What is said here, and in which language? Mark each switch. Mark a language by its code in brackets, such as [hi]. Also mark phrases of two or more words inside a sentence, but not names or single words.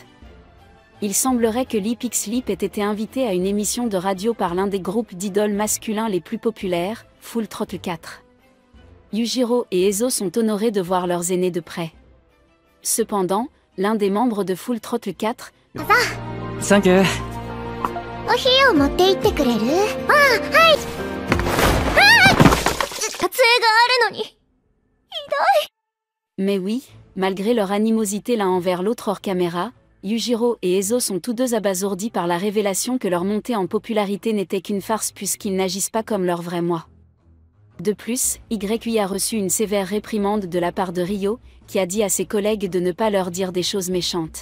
[fr] Il semblerait que Lee Pix Sleep ait été invité à une émission de radio par l'un des groupes d'idoles masculins les plus populaires, Full Throttle 4. Yujiro et Eizo sont honorés de voir leurs aînés de près. Cependant, l'un des membres de Full Throttle 4, [en] Thank you. [ja] お冷やを持って行ってくれる？はい。撮影があるのに。ひどい。 [fr] mais oui, malgré leur animosité l'un envers l'autre hors caméra, Yujiro et Eizo sont tous deux abasourdis par la révélation que leur montée en popularité n'était qu'une farce puisqu'ils n'agissent pas comme leur vrai moi. De plus, Yui a reçu une sévère réprimande de la part de Ryo, qui a dit à ses collègues de ne pas leur dire des choses méchantes.